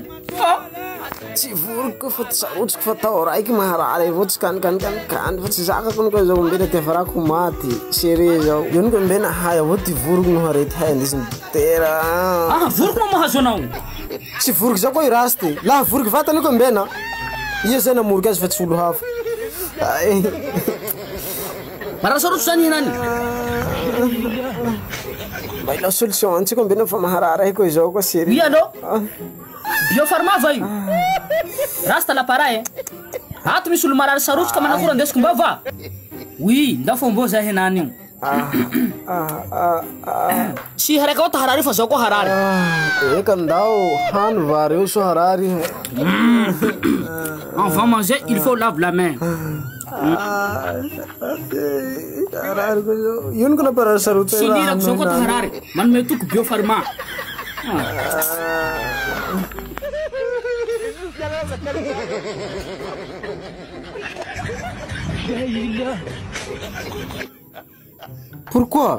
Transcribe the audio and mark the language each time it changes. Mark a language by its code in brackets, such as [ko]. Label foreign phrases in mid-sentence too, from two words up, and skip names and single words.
[mg] tsy voroko fa tsarotsiko fa tao raiky maharary avao tsy kanikany fa tsy zakako niko zao mbena tiafarako maty sere zao io niko mbena hay avao ty voroko no harety hay andesiny dokotera voroko ma mahazo anao tsy voroko zao koa i rasy ty laha voroko vata niko mbena ia zay namoroky azy fa tsy olo hafa marana sarotso zany henany mba ila solution antsika mbena fa maharary koa zao koa sere i alô Biofarma va io rasta l'appareil ato misy olo marary sarotso ka manakora andesiko mba va oui nda fombo zay henany io tsy haraka ao ta harary fa zao koa harary eka ndao hany vary eo so harary [fr] avant manger il faut lave la main [mg] harary ko zao io niko naparary sarotso silirako zao koa ta harary manome toko Biofarma [fr] Pourquoi?